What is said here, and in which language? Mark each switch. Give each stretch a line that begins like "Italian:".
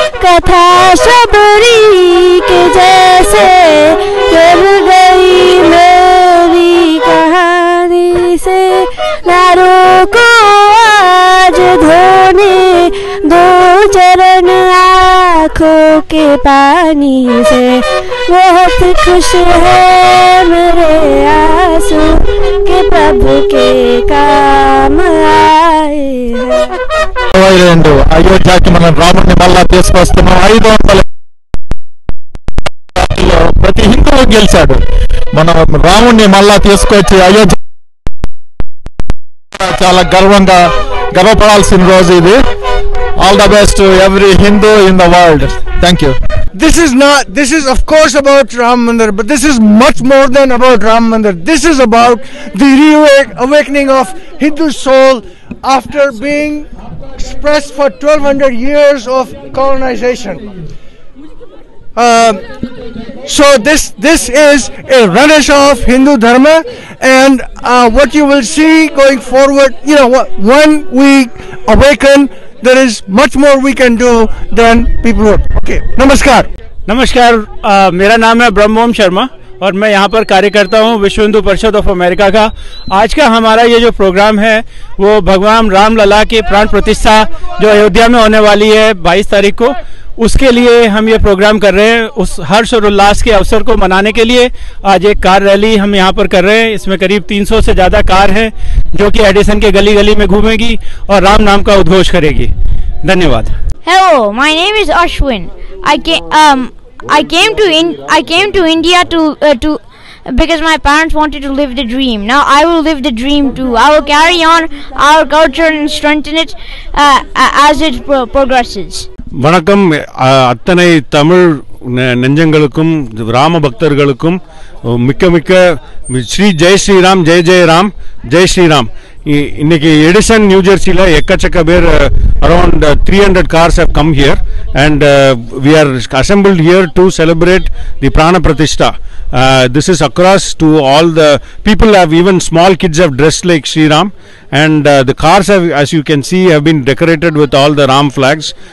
Hindi: कथा शबरी के जैसे चल गई मेरी कहानी से, नारों को आज धोने दो चरण आँखों के पानी से. बहुत खुश है मेरे आंसू के प्रभु के काम आए हैं.
Telugu: అయోధ్యకి మనం రాముడిని మళ్ళా తీసుకొస్తున్నాం. 500 ప్రతి హిందువు గెలిచాడు. మనం రాముడిని మళ్ళా తీసుకొచ్చి అయోధ్య చాలా గర్వపడాల్సిన రోజు ఇది.
English: All the best to every Hindu in the world. Thank you. This is of course about Ram Mandir, but this is much more than about Ram Mandir. This is about the reawakening of Hindu soul after being suppressed for 1200 years of colonization. So this is a renaissance of Hindu Dharma, and what you will see going forward, when we awaken, there is much more we can do than people would. Okay,
Hindi: नमस्कार, मेरा नाम है ब्रह्मोम शर्मा और मैं यहाँ पर कार्य करता हूँ विश्व हिंदू परिषद ऑफ अमेरिका का। आज का हमारा ये जो प्रोग्राम है वो भगवान राम लला की प्राण प्रतिष्ठा जो अयोध्या में होने वाली है 22 तारीख को, उसके लिए हम ये प्रोग्राम कर रहे हैं। उस हर्ष और उल्लास के अवसर को मनाने के लिए आज एक कार रैली हम यहाँ पर कर रहे हैं। इसमें करीब 300 से ज़्यादा कार हैं जो कि एडिसन के गली गली में घूमेगी और राम नाम का उद्घोष करेगी। धन्यवाद।
English: Hello, my name is Ashwin. I came to India to because my parents wanted to live the dream. Now I will live the dream too. I will carry on our culture and strengthen it as it progresses.
Tamil: வணக்கம். அத்தனை தமிழ் நெஞ்சங்களுக்கும் ராம பக்தர்களுக்கும் மிக்க மிக்க ஸ்ரீ ஜெய் ஸ்ரீராம், ஜெய் ஜெய் ராம், ஜெய் ஸ்ரீராம். இன்னைக்கு Edison new ஜெர்சியில் எக்கச்சக்க பேர் around
English: 300 cars have come here and we are assembled here to celebrate the Prana Pratishtha. This is across to all the people have, even small kids have dressed like Sri Ram, and the cars have, as you can see, have been decorated with all the Ram flags.